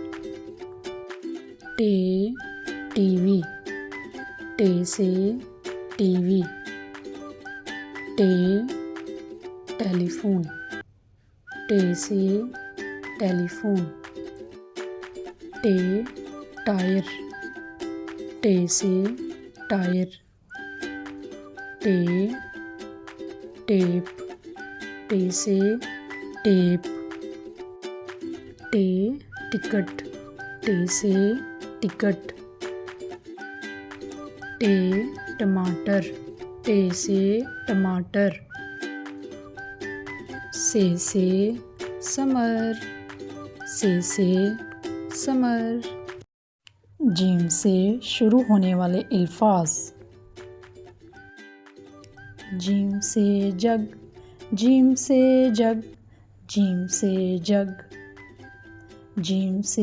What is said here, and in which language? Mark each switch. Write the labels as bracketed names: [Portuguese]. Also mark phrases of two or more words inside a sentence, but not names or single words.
[Urdu] ٹے ٹی وی، ٹے سے ٹی وی، ٹے ٹیلی فون، ٹے سے ٹیلی فون، ٹے ٹائر، ٹے سے ٹائر، ٹے ٹیپ، ٹے سے ٹیپ، ٹے ٹکٹ، ٹے سے ٹکٹ، ٹے ٹماٹر، ٹے سے ٹماٹر، سے سمر، سے سمر۔ جیم سے شروع ہونے والے الفاظ: جیم سے جگ، جیم سے جگ، جیم سے جگ، جیم سے